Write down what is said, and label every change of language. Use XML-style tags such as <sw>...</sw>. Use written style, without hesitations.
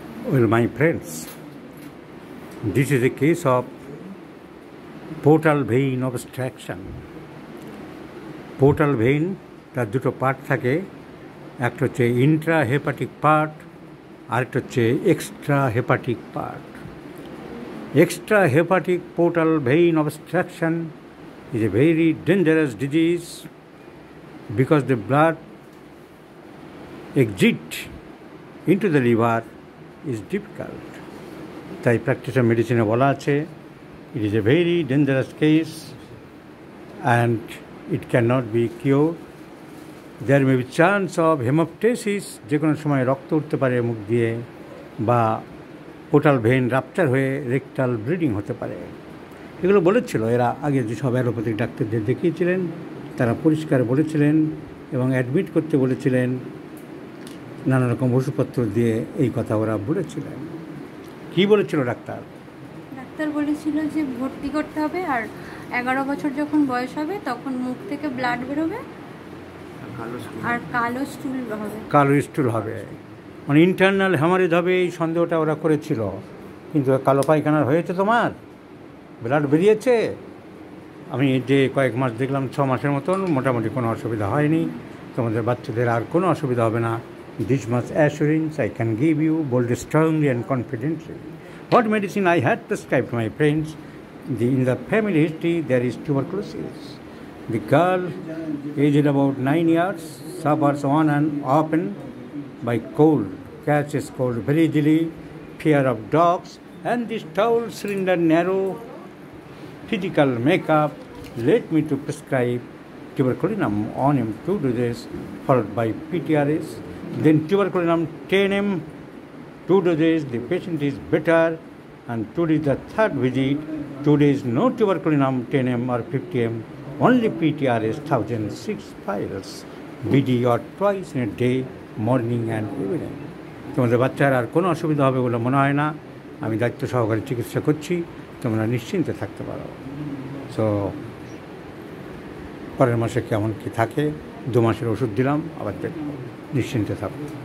<en>Well, my friends, this is a case of portal vein obstruction.</en> <bn>Portal vein তার দুটো part থাকে, একটা হচ্ছে ইন্ট্রাহেপাটিক পার্ট, আরেকটা হচ্ছে extra hepatic part.</bn> <en>Extrahepatic portal vein obstruction is a very dangerous disease because the blood exit into the liver is difficult.</en> <bn>তাই প্র্যাকটিসার মেডিসিনে বলা আছে,</bn> <en>it is a very dangerous case and it cannot be cured. There may be chance of hemoptysis,</en> <bn>যে কোনো সময় রক্ত উঠতে পারে মুখ দিয়ে, বা পোর্টাল ভেইন রাপচার হয়ে রেকটাল ব্লিডিং হতে পারে। এগুলো বলেছিল এরা আগে যেসব অ্যালোপ্যাথিক ডাক্তারদের দেখিয়েছিলেন, তারা পরিষ্কার বলেছিলেন এবং অ্যাডমিট করতে বলেছিলেন, নানা রকম ওষুধপত্র দিয়ে এই কথা ওরা বলেছিলেন। কি বলেছিল ডাক্তার? ডাক্তার বলেছিল যে ভর্তি করতে হবে, আর 11 বছর যখন বয়স হবে তখন মুখ থেকে ব্লাড বেরোবে আর কালো স্টুল হবে, মানে ইন্টারনাল হ্যামারেজ হবে, এই সন্দেহটা ওরা করেছিল। কিন্তু কালো পায়খানার হয়েছে, তোমার ব্লাড বেরিয়েছে। আমি যে কয়েক মাস দেখলাম, 6 মাসের মতন, মোটামুটি কোনো অসুবিধা হয়নি। তোমাদের বাচ্চাদের আর কোনো অসুবিধা হবে না।</bn> <en>This much assurance I can give you boldly, strongly and confidently. What medicine I had prescribed to my friends? In the family history there is tuberculosis. The girl aged about 9 years suffers on and often by cold, catches cold very easily, fear of dogs, and this tall, slender, narrow physical makeup led me to prescribe tuberculinum on him 2 doses, followed by PTRS, then tuberculinum 10 mg, 2 doses, the patient is better, and today the third visit, 2 days no tuberculinum 10 mg or 50 mg, only PTRS 1006 piles, BD or twice in a day, morning and evening.</en> <bn>তোমাদের বাচ্চার আর কোনো অসুবিধা হবে বলে মনে হয় না। আমি দায়িত্ব সহকারে চিকিৎসা করছি, তোমরা নিশ্চিন্তে থাকতে পারো। সো পরের মাসে কেমন কী থাকে, 2 মাসের ওষুধ দিলাম, আবার দেখো, নিশ্চিন্তে থাকো।</bn>